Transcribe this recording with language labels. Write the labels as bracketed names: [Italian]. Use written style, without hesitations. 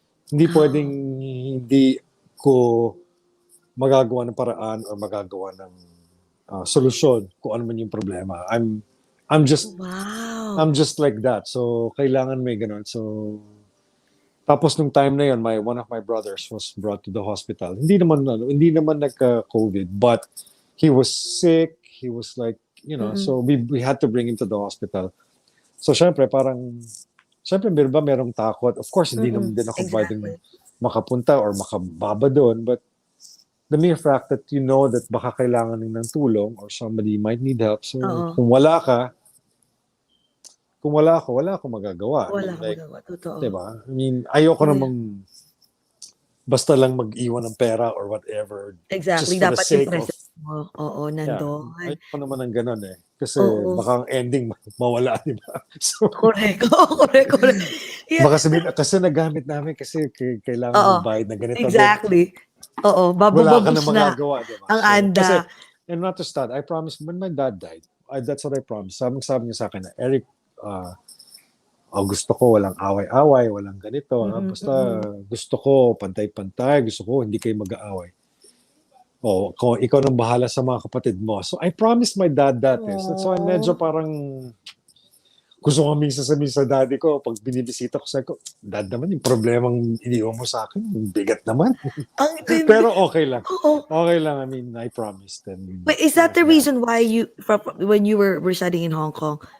[Filipino] Hindi pwedeng hindi ko magagawa ng paraan or magagawa ng solusyon kung ano man yung problema. [English] I'm just like that. [Filipino] So kailangan may ganun. So tapos nung time na yun, [English] one of my brothers was brought to the hospital. [Filipino] Hindi naman nagka-COVID, [English] but he was sick. He was like, so we had to bring him to the hospital. [Filipino] So syempre merong takot. [English] Of course, [Filipino] hindi naman din ako pwedeng makapunta or makababa doon, [English] but the mere fact that you know that [Filipino] baka kailangan ng tulong [English] or somebody might need help. [Filipino] So kung wala ako, wala akong magagawa. Wala akong magagawa, totoo. Diba? I mean, ayoko namang basta lang mag-iwan ng pera or whatever. [English] Exactly. [Filipino] Dapat yung presence mo. Nandun. Ayoko naman ng ganun eh. Kasi baka ang ending mawala, di ba? [English] So, correct. [Filipino] Yeah. Baka sabihin, kasi nagamit namin kasi kailangan magbayad na ganito. [English] Exactly. [Filipino] Wala ka na magagawa, di ba? Ang anda. [English] And not to start, I promised, when my dad died, that's what I promised. [Filipino] Sabi niya sa akin na, Eric, gusto ko walang away-away, walang ganito. Basta gusto ko pantay-pantay, gusto ko hindi kayo mag-aaway. Kung ikaw nang bahala sa mga kapatid mo. [English] So I promised my dad that. So I'm [Filipino] medyo parang gusto ko minsan sabihin sa daddy ko pag binibisita ko, sabi ko, Dad naman, yung problemang iniwan mo sa akin, bigat naman. Pero okay lang. Okay lang. [English] I mean, I promised. And, but is that the reason why when you were residing in Hong Kong,